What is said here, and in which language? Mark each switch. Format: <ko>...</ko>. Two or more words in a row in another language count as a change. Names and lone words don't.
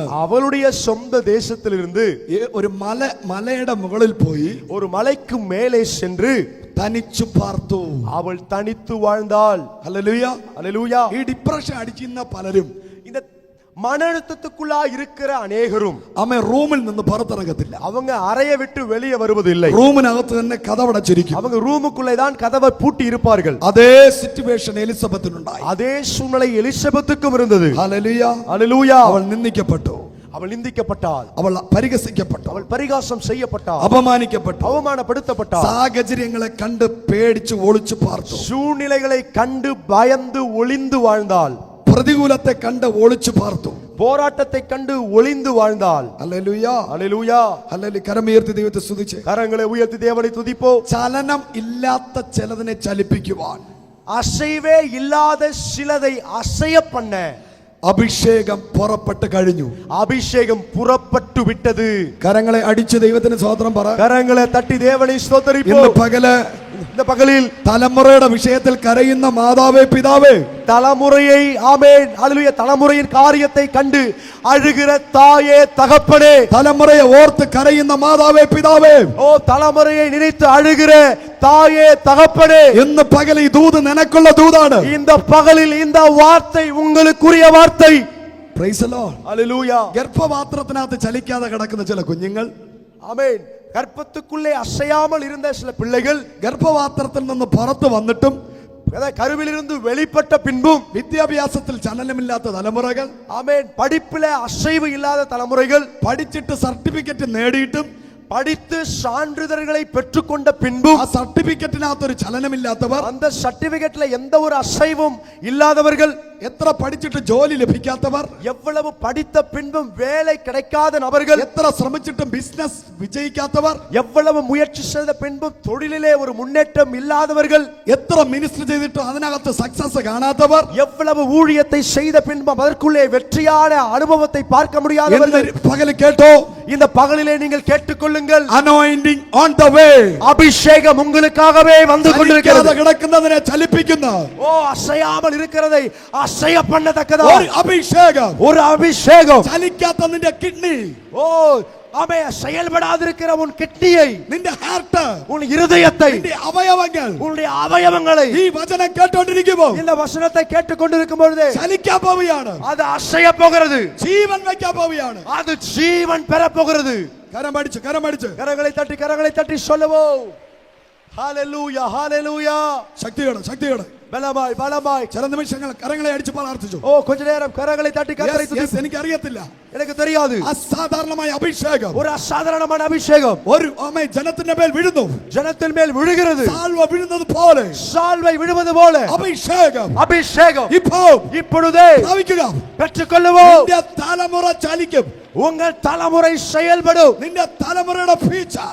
<ta>அவளுடைய சொந்த தேசத்திலிருந்து</ta> <ml>ഒരു മലയുടെ മുകളിൽ പോയി</ml> <ta>ஒரு மலைக்கு மேலே சென்று</ta> <ml>തനിച്ചു പാർത്തു.</ml> <ta>அவள் தனித்து வாழ்ந்தாள்.</ta> <ml>ഹല്ലേലൂയ,</ml> <ta>ஹல்லேலூயா.</ta> <ml>ഈ ഡിപ്രഷൻ അടിക്കുന്ന പലരും,</ml> <ta>இந்த மன அழுத்தத்துக்குள்ளா இருக்கிற அநேகரும்</ta> <ml>അമ്മ റൂമിൽ നിന്ന് പുറത്തിറങ്ങത്തില്ല.</ml> <ta>அவங்க அறையை விட்டு வெளியே வருவதில்லை.</ta> <ml>റൂമിനകത്ത് തന്നെ കതവടച്ചിരിക്കും.</ml> <ta>அவங்க ரூமுக்குள்ளே தான் கதவை பூட்டி இருப்பார்கள்.</ta> <ml>അതേ സിറ്റുവേഷൻ എലിസബത്തിനുണ്ടായി.</ml> <ta>அதே சூழ்நிலை எலிசபெத்துக்கும் இருந்தது.</ta> <ml>ഹല്ലേലൂയ,</ml> <ta>ஹல்லேலூயா.</ta> <ml>അവൾ നിന്ദിക്കപ്പെട്ടു,</ml> <ta>அவள் நிந்திக்கப்பட்டாள்,</ta> <ml>അവൾ പരിഹസിക്കപ്പെട്ടു,</ml> <ta>அவள் பரிகாசம் செய்யப்பட்டாள்,</ta> <ml>അപമാനിക്കപ്പെട്ടു,</ml> <ta>அவமானப்படுத்தப்பட்டாள்.</ta> <ml>സാഹചര്യങ്ങളെ കണ്ട് പേടിച്ച് ഒളിച്ചു പാർത്തു,</ml> <ta>சூழ்நிலைகளை கண்டு பயந்து ஒளிந்து வாழ்ந்தாள்,</ta> <ml>പ്രതികൂലത്തെ കണ്ട് ഒളിച്ചു പാർത്തു,</ml> <ta>போராட்டத்தை கண்டு ஒளிந்து வாழ்ந்தாள்.</ta> <ml>ഹല്ലേലൂയ,</ml> <ta>ஹல்லேலூயா.</ta> <ml>ഹല്ലേലൂയ. കരമുയർത്തി ദൈവത്തെ സ്തുതിച്ച്</ml> <ta>கரங்களை உயர்த்தி தேவனை துதிப்போ.</ta> <ml>ചലനം ഇല്ലാത്ത ചിലതിനെ ചലിപ്പിക്കുവാൻ,</ml> <ta>அசைவே இல்லாத சிலதை அசைய பண்ண</ta> <ml>അഭിഷേകം പുറപ്പെട്ട് കഴിഞ്ഞു.</ml> <ta>அபிஷேகம் புறப்பட்டு விட்டது.</ta> <ml>കരങ്ങളെ അടിച്ച് ദൈവത്തിന് സ്തോത്രം പറ.</ml> <ta>கரங்களை தட்டி தேவனை ஸ்தோத்திரிப்போ.</ta> <ml>ഇന്ന് പകല്</ml> <ta>இந்த பகலில்</ta> <ml>തലമുറയുടെ വിഷയത്തിൽ കരയുന്ന മാതാവേ പിതാവേ,</ml> <ta>தலைமுறையை ஆமென் ஹல்லேலூயா தலைமுறையின் காரியத்தை கண்டு அழுகிற தாயே தகப்பனே,</ta> <ml>തലമുറയെ ഓർത്ത് കരയുന്ന മാതാവേ പിതാവേ,</ml> <ta>ஓ தலைமுறையை நினைத்து அழுகிற தாயே தகப்பனே,</ta> <ml>ഇന്ന് പകൽ ഈ ദൂത് നിനക്കുള്ള ദൂതാണ്.</ml> <ta>இந்த பகலில் இந்த வார்த்தை உங்களுக்குரிய வார்த்தை.</ta> <en>Praise the Lord.</en> <ta>ஹல்லேலூயா.</ta> <ml>ഗർഭപാത്രത്തിനകത്ത് ചലിക്കാതെ കിടക്കുന്ന ചില കുഞ്ഞുങ്ങൾ,</ml> <ta>ஆமென். கர்ப்பத்துக்குள்ளே அசையாமல் இருந்த சில பிள்ளைகள்</ta> <ml>ഗർഭപാത്രത്തിൽ നിന്ന് പുറത്തു വന്നിട്ടും</ml> <ta>கருவிலிருந்து வெளிப்பட்ட பின்பும்</ta> <ml>വിദ്യാഭ്യാസത്തിൽ ചലനമില്ലാത്ത തലമുറകൾ,</ml> <ta>ஆமென் படிப்பில அசைவு இல்லாத தலைமுறைகள்,</ta> <ml>പഠിച്ചിട്ട് സർട്ടിഫിക്കറ്റ് നേടിയിട്ടും</ml> <ta>படித்து சான்றிதழ்களை பெற்றுக்கொண்ட பின்பும்</ta> <ml>ആ സർട്ടിഫിക്കറ്റിനകത്ത് ഒരു ചലനമില്ലാത്തവർ,</ml> <ta>அந்த சர்டிபிகேட்ல எந்த ஒரு அசைவும் இல்லாதவர்கள்,</ta> <ml>എത്ര പഠിച്ചിട്ട് ജോലി ലഭിക്കാത്തവർ,</ml> <ta>எவ்வளவு படித்த பின்பும் வேலை கிடைக்காத நபர்கள்,</ta> <ml>എത്ര ശ്രമിച്ചിട്ടും ബിസിനസ് വിജയിക്കാത്തവർ,</ml> <ta>எவ்வளவு முயற்சி செய்த பின்பும் தொழிலிலே ஒரு முன்னேற்றம் இல்லாதவர்கள்,</ta> <ml>എത്ര മിനിസ്റ്റർ ചെയ്തിട്ടും അതിനകത്ത് സക്സസ് കാണാത്തവർ,</ml> <ta>எவ்வளவு ஊழியத்தை செய்த பின்பும் அதற்குள்ளே வெற்றியான அனுபவத்தை பார்க்க முடியாதவர்கள்,</ta> <ml>പകൽ കേട്ടോ,</ml> <ta>இந்த பகலிலே நீங்கள் கேட்டுக்கொள்ளுங்கள்.</ta> <en>anointing on the way,</en> <ta>அபிஷேகம் உங்களுக்காகவே வந்து கொண்டிருக்கிறது.</ta> <ml>കിടക്കുന്നതിനെ ചലിപ്പിക്കുന്ന</ml> <ta>ஓ அசையாமல் இருக்கிறதை அசைய பண்ணத்தக்கதா</ta> <ml>ഒരു അഭിഷേകം,</ml> <ta>ஒரு அபிஷேகம்.</ta> <ml>ചലിക്കാത്ത നിന്റെ കിഡ്നി,</ml> <ta>ஓ ஆமே செயல்படாதிருக்கிற உன் கிட்னியை,</ta> <ml>നിന്റെ ഹാർട്ട്,</ml> <ta>உன் இருதயத்தை,</ta> <ml>നിന്റെ അവയവങ്ങൾ</ml> <ta>உன்னுடைய அவயவங்களை</ta> <ml>ഈ വചനം കേട്ടോണ്ടിരിക്കുമ്പോൾ</ml> <ta>இந்த வசனத்தை கேட்டுக்கொண்டிருக்கும் பொழுது</ta> <ml>ചലിക്കാൻ പോവുകയാണ്,</ml> <ta>அது അസைയ போகிறது,</ta> <ml>ജീവൻ വയ്ക്കാൻ പോവുകയാണ്.</ml> <ta>அது ஜீவன் பெற போகிறது.</ta> <ml>കരം അടിച്ച്</ml> <ta>கரங்களை தட்டி சொல்லுவோம். ஹalleluya ஹalleluya.</ta> <ml>ശക്തിയോടെ</ml> <ta>பலமாய்</ta> <ml>ചില നിമിഷങ്ങൾ കരങ്ങളെ അടിച്ച് പ്രാർത്ഥിച്ചു.</ml> <ta>ஓ கொஞ்ச நேரம் கரங்களை தட்டி கர்த்தரை துதிப்போம்.</ta> <ml>എനിക്ക് അറിയത്തില്ല,</ml> <ta>எனக்கு தெரியாது.</ta> <ml>അസാധാരണമായ അഭിഷേകം</ml> <ta>ஒரு அசாதாரணமான அபிஷேகம்</ta> <ml>ഒരു ജനത്തിന്റെ മേൽ വീഴുന്നു,</ml> <ta>ஜனத்தின் மேல் விழுகிறது,</ta> <ml>സാൽവ വീഴുന്നത് പോലെ</ml> <ta>சால்வை விழுவது போல</ta> <ml>അഭിഷേകം</ml> <ta>இப்பொழுதே</ta> <ml>ഭാവിക്കുക.</ml> <ta>பெற்றுக்கொள்ளுவோம்.</ta> <ml>നിന്റെ തലമുറ ചലിക്കും,</ml> <ta>உங்கள் தலைமுறை செயல்படும்,</ta> <ml>നിന്റെ തലമുറയുടെ ഫ്യൂച്ചർ</ml>